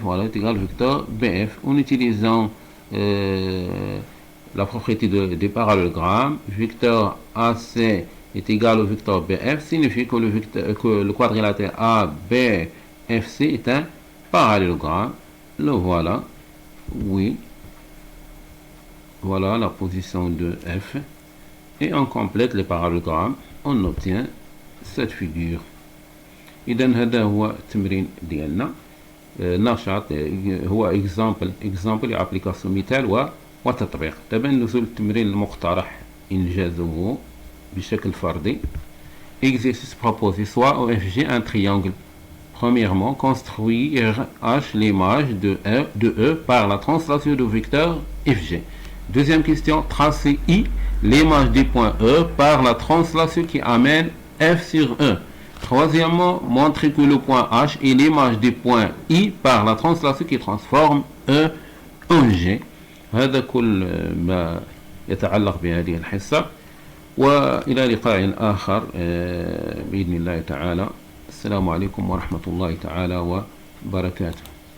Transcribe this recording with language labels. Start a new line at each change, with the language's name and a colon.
French: Voilà, est égal au vecteur BF. En utilisant la propriété des parallélogrammes, vecteur AC est égal au vecteur BF, signifie que le quadrilatère ABFC est un parallélogramme. Le voilà, oui, voilà la position de F, et on complète les parallélogrammes, on obtient cette figure.
Arabic: إذا هذا هو التمرين ديالنا. نشاط هو
French: اكزامبل ابليكاسيون
Arabic: مثال وتطبيق. دابا ندوزو للتمرين المقترح انجازه بشكل فردي.
French: Exercice proposé, soit OFG un triangle. Premièrement, construire H l'image de E par la translation du vecteur FG. Deuxième question, tracer I l'image du point E par la translation qui amène F sur E. Troisièmement, montrer que le point H est l'image du point I par la translation qui transforme E en G.
Arabic: هذا كل ما يتعلق بهذه الحصة، وإلى لقاء آخر بإذن الله تعالى. السلام عليكم ورحمة الله تعالى وبركاته.